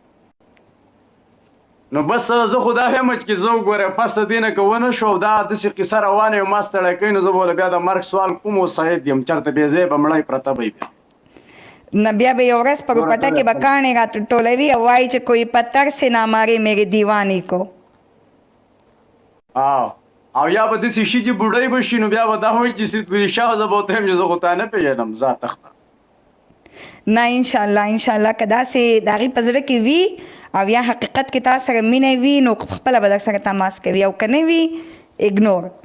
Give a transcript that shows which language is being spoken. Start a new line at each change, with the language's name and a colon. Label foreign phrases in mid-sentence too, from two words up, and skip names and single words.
Pashto: نو بس زه خو دا وایم چې زه وګوره پس د دې نه که ونه شو دا داسې قصه روانه یو ما ستړی کوي نو زه به ولې بیا د مرګ سوال کوم او سعید یم چېرته بې ځایه به مړی پرته به بیا نه بیا به یو ورځ په روپټه کې به کاڼې راټولوي او وایي چې
Urdu: کوئی پتھر سے نہ مارے میرے دیوانی کو
Pashto: او یا به داسې شي چې بوډۍ به شي نو بیا به دا وایي چې سید ولی شاه زه به ورته وایم چې زه خو تا نه پېژنم ځه تخته نه انشاءالله که داسې د هغې په زړه کې وي او یا حقیقت کې تا سره مینه وي نو خپله به در سره تماس کوي او که نه وي اګنور